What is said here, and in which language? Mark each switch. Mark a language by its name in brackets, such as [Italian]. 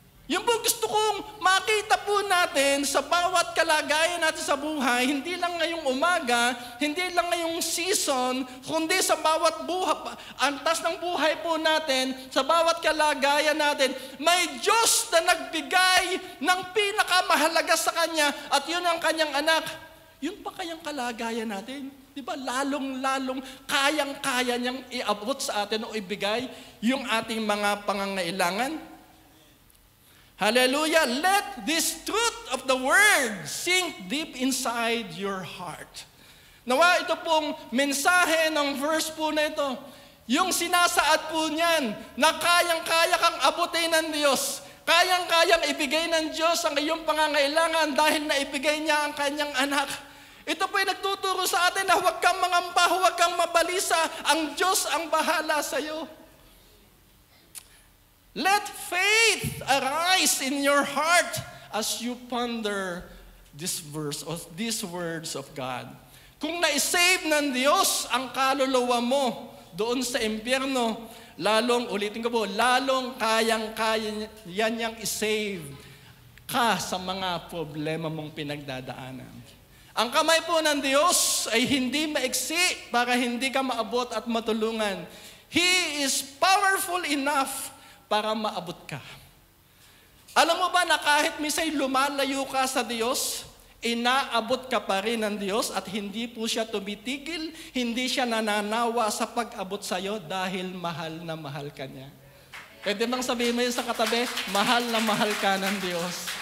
[Filipino] Yung po gusto kong makita po natin sa bawat kalagayan natin sa buhay, hindi lang ngayong umaga, hindi lang ngayong season, kundi sa bawat antas ng buhay po natin, sa bawat kalagayan natin, may Diyos na nagbigay ng pinakamahalaga sa Kanya at yun ang Kanyang anak. yun pa kayang kalagayan natin? Di ba? Lalong-lalong kayang-kaya niyang iabot sa atin o ibigay yung ating mga pangangailangan. [English] Hallelujah! Let this truth of the Word sink deep inside your heart. [Filipino] Nawa ito pong mensahe ng verse po na ito, yung sinasaad po niyan na kayang-kaya kang abutin ng Diyos, kayang-kayang ibigay ng Diyos ang iyong pangangailangan dahil naibigay niya ang kanyang anak. Ito po ay nagtuturo sa atin na huwag kang mangamba, huwag kang mabalisa, ang Diyos ang bahala sa iyo. [English] Let faith arise in your heart as you ponder this verse or these words of God. [Filipino] Kung na-save ng Diyos ang kaluluwa mo doon sa impyerno, ulitin ko po, lalong kayang-kaya niyang isave ka sa mga problema mong pinagdadaanan. Ang kamay po ng Diyos ay hindi maiksi para hindi ka maabot at matulungan. [English] He is powerful enough [Filipino] para maabot ka. Alam mo ba na kahit misay lumalayo ka sa Diyos, inaabot ka pa rin ng Diyos at hindi po siya tumitigil, hindi siya nananawa sa pag-abot sa iyo dahil mahal na mahal ka niya. Pwede bang sabihin mo yun sa katabi, mahal na mahal ka ng Diyos.